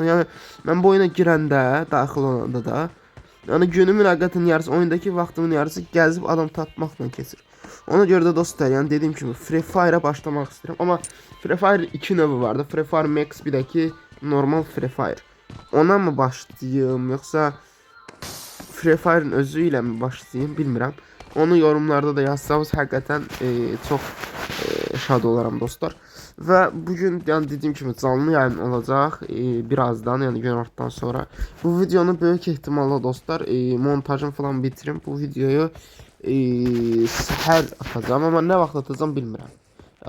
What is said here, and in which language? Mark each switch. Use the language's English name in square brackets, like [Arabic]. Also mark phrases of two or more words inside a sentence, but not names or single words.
[Azerbaijani] Yəni mən bu oyuna girəndə, daxil olanda da, yəni günümün həqiqətən yarısı, oyundakı vaxtımın yarısı gəzib adam tapmaqla keçir. Ona görə də dostlar, yəni dediyim kimi Free Fire-a başlamaq istəyirəm. Amma Free Fire 2 növü vardı. Free Fire Max, bir də ki normal Free Fire. Ona mı başlayayım, yoxsa Free Fire'ın özü ilə mi başlayayım, bilmirəm. [Turkish] Onu yorumlarda da yazsanız hakikaten çok şad olaram dostlar. Ve bugün yani dediğim gibi canlı yayın olacak birazdan, yani [Azerbaijani] günortadan sonra. [Turkish] Bu videonu büyük ihtimalle dostlar montajını falan bitiririm. [Azerbaijani] Bu videoyu səhər atacağım ama ne vaxt atacağım bilmirəm.